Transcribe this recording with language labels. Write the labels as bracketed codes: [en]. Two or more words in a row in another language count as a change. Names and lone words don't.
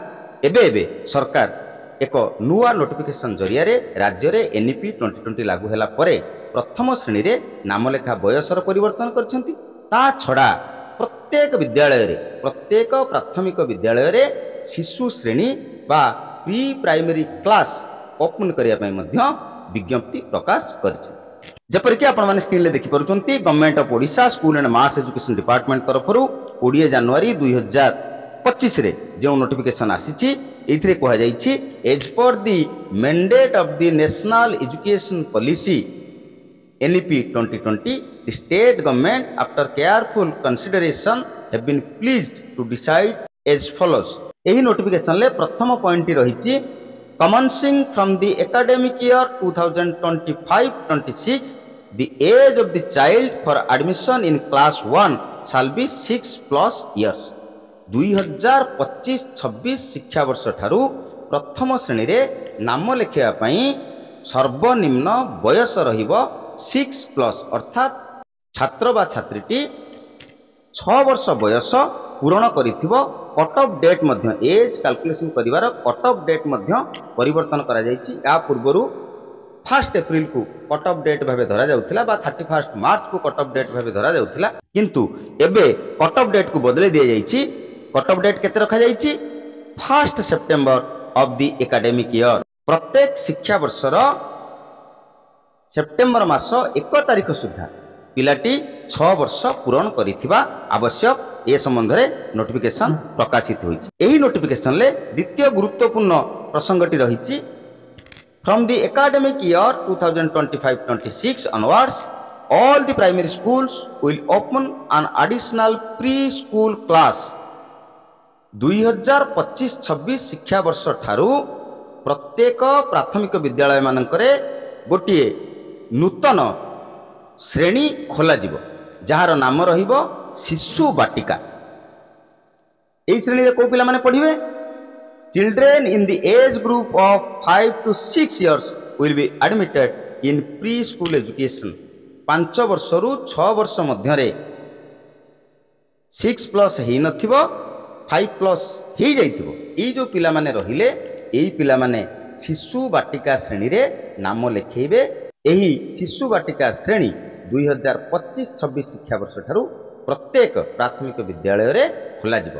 [or] ଏବେ ସରକାର ଏକ ନୂଆ ନୋଟିଫିକେସନ ଜରିଆ ରେ ରାଜ୍ୟ ରେ NEP 2020 ଲାଗୁ ହେଲା ପରେ ପ୍ରଥମ ଶ୍ରେଣୀ ରେ ନାମଲେଖା ବୟସର ପରିବର୍ତ୍ତନ କରୁଛନ୍ତି। ତା ଛଡା ପ୍ରତ୍ୟେକ ବିଦ୍ୟାଳୟ ରେ ପ୍ରତ୍ୟେକ ପ୍ରାଥମିକ ବିଦ୍ୟାଳୟ ରେ ଶିଶୁ ଶ୍ରେଣୀ ବା [en] pre primary class open [or] କରିବା ପାଇଁ ମଧ୍ୟ ବିଜ୍ଞପ୍ତି ପ୍ରକାଶ କରୁଛି। ଯେପରିକି ଆପଣ ମାନେ ସ୍କ୍ରିନ ଲେ ଦେଖି ପାରୁଛନ୍ତି [en] Government of Odisha School and Mass Education Department [or] ତରଫ 20 ଜାନୁଆରୀ 2025 ରେ ଯୋ ନୋଟିଫିକେସନ ଆସିଛି ଏଥିରେ କୁହାଯାଇଛି [en] as per the mandate of the National Education Policy NEP 2020 the state government after careful consideration have been pleased to decide as follows. [or] ଏହି ନୋଟିଫିକେସନ ଲେ ପ୍ରଥମ ପଏଣ୍ଟ ରହି [en] commencing from the academic year 2025-26 the age of the child for admission in class 1 shall be 6+ years। [or] 2025-26 ଶିକ୍ଷା ବର୍ଷ ଠାରୁ ପ୍ରଥମ ଶ୍ରେଣୀ ରେ ନାମ ଲେଖିବା ପାଇଁ ସର୍ବନିମ୍ନ ବୟସ ରହିବ 6+ ଅର୍ଥାତ ଛାତ୍ର ବା ଛାତ୍ରୀଟି 6 ବର୍ଷ ବୟସ ପୂରଣ କରିଥିବ। [en] cut off date [or] ମଧ୍ୟ [en] age calculation [or] କରିବାର [en] cut off date [or] ମଧ୍ୟ ପରିବର୍ତ୍ତନ କରାଯାଉଛି। ଏ ପୂର୍ବରୁ 1 ଏପ୍ରିଲ କୁ [en] cut off date [or] ଭାବେ ଧରାଯାଉଥିଲା ବା 31 ମାର୍ଚ୍ଚ କୁ [en] cut off date [or] ଭାବେ ଧରାଯାଉଥିଲା କିନ୍ତୁ ଏବେ [en] cut off date [or] କୁ ବଦଳେଇ ଦିଆଯାଉଛି। [en] cut off date [or] କେତେ ରଖାଯାଉଛି [en] 1 September of the academic year. [or] ପ୍ରତ୍ୟେକ ଶିକ୍ଷା ବର୍ଷର ସେପ୍ଟେମ୍ବର ମାସ 1 ତାରିଖ ସୁଦ୍ଧା ପିଲାଟି 6 ବର୍ଷ ପୂରଣ କରିଥିବା ଆବଶ୍ୟକ ଏ ସମ୍ବନ୍ଧ ରେ ନୋଟିଫିକେସନ ପ୍ରକାଶିତ ହୋଇଛି। ଏହି ନୋଟିଫିକେସନ ଲେ ଦ୍ୱିତୀୟ ଗୁରୁତ୍ୱପୂର୍ଣ୍ଣ ପ୍ରସଙ୍ଗଟି ରହିଛି [en] from the academic year 2025-26 onwards all the primary schools will open an additional pre-school class. [or] 2025-26 ଶିକ୍ଷା ବର୍ଷ ଠାରୁ ପ୍ରତ୍ୟେକ ପ୍ରାଥମିକ ବିଦ୍ୟାଳୟ ମାନଙ୍କରେ ଗୋଟିଏ ନୂତନ ଶ୍ରେଣୀ ଖୋଲ ଯାର ନାମ ରହିବ ଶିଶୁ ବାଟିକା। ଏହି ଶ୍ରେଣୀ ରେ କେଉଁ ପିଲା ମାନେ ପଢିବେ [en] children in the age group of 5 to 6 years will be admitted in pre school education. [or] 5 ବର୍ଷ ରୁ 6 ବର୍ଷ ମଧ୍ୟ ରେ 6+ ହୋଇ ନଥିବ 5+ ହୋଇ ଯାଇଥିବ। ଏହି ଯୋ ପିଲା ମାନେ ରହିଲେ ଏହି ପିଲା ମାନେ ଶିଶୁ ବାଟିକା ଶ୍ରେଣୀ ରେ ନାମ ଲେଖାଇବେ। ଏହି ଶିଶୁ ବାଟିକା ଶ୍ରେଣୀ 2025-26 ଶିକ୍ଷା ବର୍ଷ ଠାରୁ ପ୍ରତ୍ୟେକ ପ୍ରାଥମିକ ବିଦ୍ୟାଳୟ ରେ ଖୋଲାଯିବ।